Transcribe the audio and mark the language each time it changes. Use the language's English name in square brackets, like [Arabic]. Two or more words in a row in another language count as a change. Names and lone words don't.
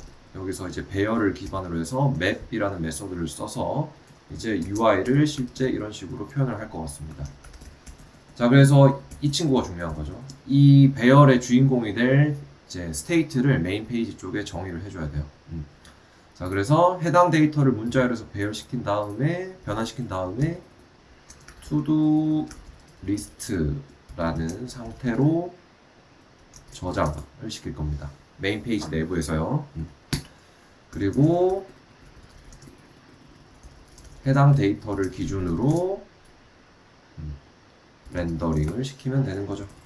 [Korean] 여기서 이제 배열을 기반으로 해서 map이라는 메소드를 써서 이제 UI를 실제 이런 식으로 표현을 할 것 같습니다. 자, 그래서 이 친구가 중요한 거죠. 이 배열의 주인공이 될 이제 스테이트를 메인 페이지 쪽에 정의를 해줘야 돼요. 자, 그래서 해당 데이터를 문자열에서 배열시킨 다음에 변환시킨 다음에 [English] to-do list [Korean] 라는 상태로 저장을 시킬 겁니다. 메인 페이지 내부에서요. 그리고 해당 데이터를 기준으로 렌더링을 시키면 되는 거죠.